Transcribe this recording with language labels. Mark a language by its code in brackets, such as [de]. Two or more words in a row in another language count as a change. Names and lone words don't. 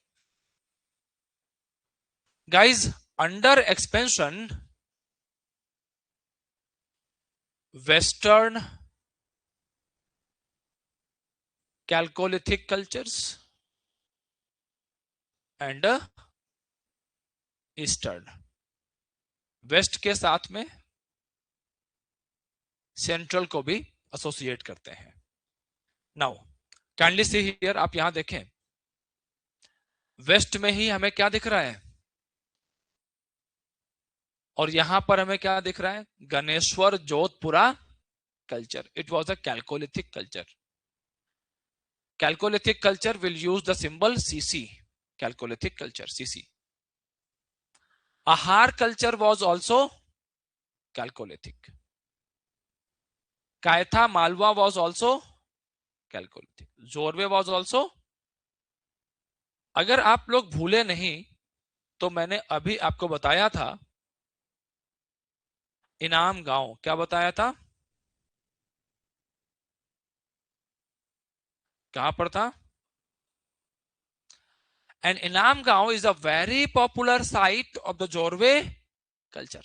[en] Guys, under expansion, Western Chalcolithic cultures and Eastern, [hi] वेस्ट के साथ में सेंट्रल को भी एसोसिएट करते हैं। [en] Now kindly see here, [hi] आप यहां देखें, वेस्ट में ही हमें क्या दिख रहा है, और यहां पर हमें क्या दिख रहा है, गणेश्वर जोधपुरा कल्चर। [en] It was a Chalcolithic culture. Chalcolithic culture will use the symbol CC, Chalcolithic culture CC. Ahar culture was also Chalcolithic. Kaitha Malwa was also Chalcolithic. Zorwe was also। [hi] अगर आप लोग भूले नहीं तो मैंने अभी आपको बताया था इनाम गांव, क्या बताया था, कहां पर था? [en] And Inamgaon is a very popular site of the Zorwe culture.